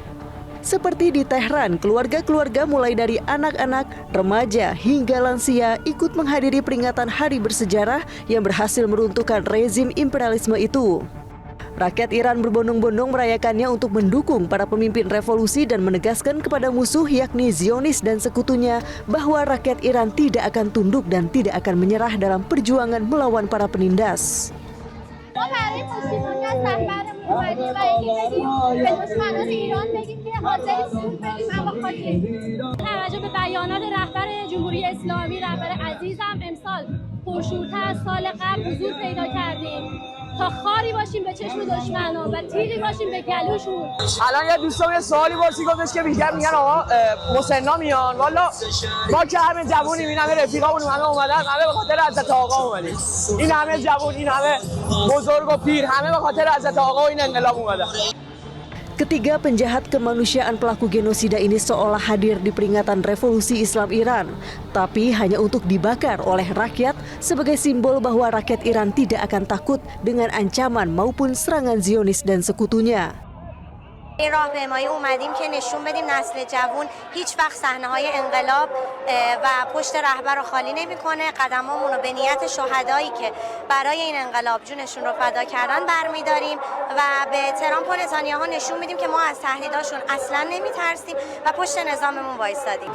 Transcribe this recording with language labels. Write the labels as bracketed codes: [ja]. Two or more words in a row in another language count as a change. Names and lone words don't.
[id] Seperti di Tehran, keluarga-keluarga mulai dari anak-anak, remaja, hingga lansia ikut menghadiri peringatan hari bersejarah yang berhasil meruntuhkan rezim imperialisme itu. Rakyat Iran berbondong-bondong merayakannya untuk mendukung para pemimpin revolusi dan menegaskan kepada musuh yakni Zionis dan sekutunya bahwa rakyat Iran tidak akan tunduk dan tidak akan menyerah dalam perjuangan melawan para penindas. [fa] توجه به بیانات رهبر جمهوری اسلامی رهبر عزیزم امسال پرشورتر از سال قبل حضور پیدا کردیم تا خاری باشیم به چشم دشمنان و تیغی باشیم به گلوشون. الان یه دوستم یه سوالی پرسید گفتش که میگن آقا مسنا میان. والا ما که همه جوونیم، این همه رفیقامون همه اومدن، همه به خاطر حضرت آقا اومدیم. این همه جوون، این همه بزرگ و پیر، همه به خاطر حضرت آقا و این انقلاب اومدن. [id] Ketiga penjahat kemanusiaan pelaku genosida ini seolah hadir di peringatan revolusi Islam Iran, tapi hanya untuk dibakar oleh rakyat sebagai simbol bahwa rakyat Iran tidak akan takut dengan ancaman maupun serangan Zionis dan sekutunya. [fa] این راهپیمایی اومدیم که نشون بدیم نسل جوان هیچ وقت صحنه‌های انقلاب و پشت رهبر رو خالی نمی‌کنه، قدمامون رو به نیت شهدایی که برای این انقلاب جونشون رو فدا کردن برمی‌داریم و به ترامپ و نتانیاهو نشون میدیم که ما از تهدیداشون اصلا نمی‌ترسیم و پشت نظاممون وایسادیم.